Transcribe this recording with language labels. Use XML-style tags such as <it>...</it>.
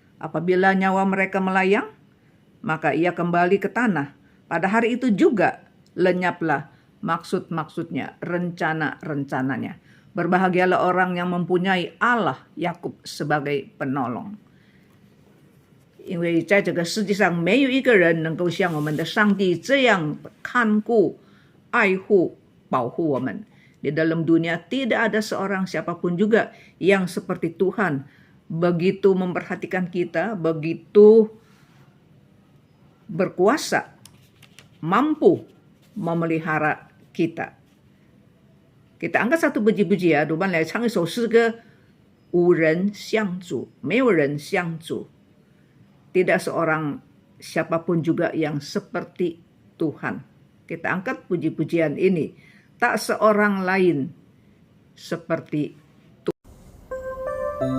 <id>Apabila nyawa mereka melayang, maka ia kembali ke tanah. Pada hari itu juga lenyaplah maksud-maksudnya, rencana-rencananya. Berbahagialah orang yang mempunyai Allah Yakub sebagai penolong.</id> <zh>因为在这个世界上没有一个人能够像我们的上帝这样看顾、爱护、保护我们。</zh> <id>Di dalam dunia tidak ada seorang siapapun juga yang seperti Tuhan, begitu memperhatikan kita, begitu berkuasa, mampu memelihara kita. Kita angkat satu puji-puji ya,</id> <zh>我们来唱一首诗歌，无人像主，没有人像主。</zh> <id>Tidak seorang siapapun juga yang seperti Tuhan. Kita angkat puji-pujian ini. Tak seorang lain seperti Tuhan.</id>